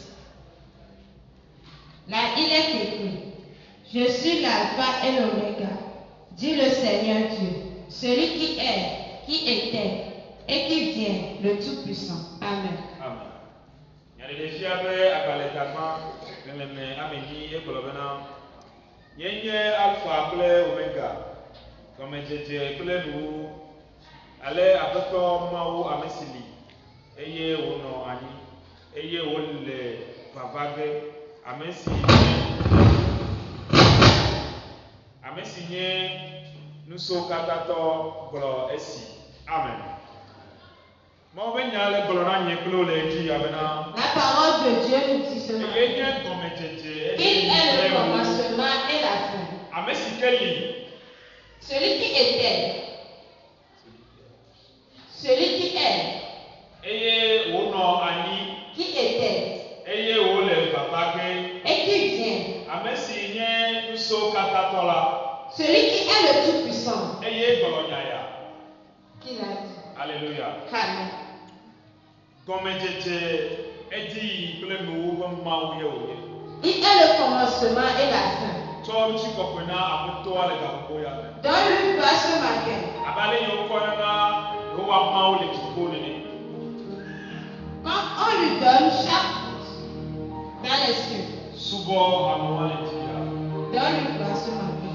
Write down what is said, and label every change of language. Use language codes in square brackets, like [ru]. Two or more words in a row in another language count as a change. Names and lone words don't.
[fr] Là, il est écrit: Je suis l'alpha et l'oméga, dit le Seigneur Dieu, celui qui est, qui était et qui vient, le Tout-Puissant. Amen. [ee] Alpha kple Omega, comme dzedze kple nu, ale aƒetɔ mawu ame si li, eye wònɔ anyi, eye wòle vava ge, ame si nye nusokatãtɔ gblɔ esi. Amen. Mawu be nya le gblɔ na nye kple wo le edzi abena. [fr] La parole de Dieu nous dit ce matin. [ee] Eye nye gɔmedzedze. [fr] Il est le commencement et la fin. [ee] Ame si ke li. [fr] Celui qui était. Celui qui est. [ee] Eye wònɔ anyi. [fr] Qui était. [ee] Eye wòle vava ge. [fr] Et qui vient. [ee] Ame si nye nusokatãtɔ la. [fr] Celui qui est le Tout-Puissant. [ee] Eye gblɔ nya ya. [fr] Qui l'a dit? Alléluia. Amen. [ee] Gɔmedzedze edi kple nuwo ƒe mawu ye wònye. [fr] Il est le commencement et la fin. [ee] Tsɔ ŋutikɔkɔe na aƒetɔa le gaƒoƒo ya me. [fr] Donne-lui gloire ce matin. [ee] Abe ale yi wokɔ na Yehowa mawu le dziƒo nene. [fr] Quand on lui donne chaque dans les cieux. [ee] Subɔ amewo le dzi ya. [fr] Donne-lui gloire ce matin.